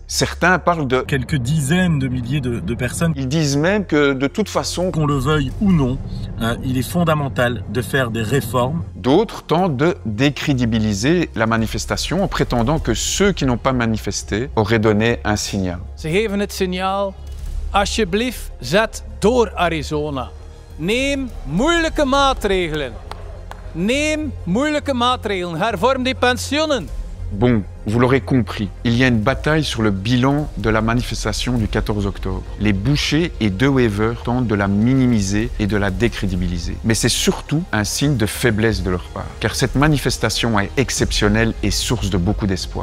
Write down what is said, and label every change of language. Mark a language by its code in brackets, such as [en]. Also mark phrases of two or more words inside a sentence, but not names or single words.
[fr] Certains parlent de quelques dizaines de milliers de personnes. Ils disent même que, de toute façon, qu'on le veuille ou non, il est fondamental de faire des réformes. D'autres tentent de décrédibiliser la manifestation en prétendant que ceux qui n'ont pas manifesté auraient donné un signal. [nl] Ze geven het signaal, alsjeblieft, zet door Arizona. Neem moeilijke maatregelen. Neem moeilijke maatregelen. Hervorm die pensioenen. [fr] Bon, vous l'aurez compris, il y a une bataille sur le bilan de la manifestation du 14 octobre. Les bouchers et De Wever tentent de la minimiser et de la décrédibiliser. Mais c'est surtout un signe de faiblesse de leur part, car cette manifestation est exceptionnelle et source de beaucoup d'espoir.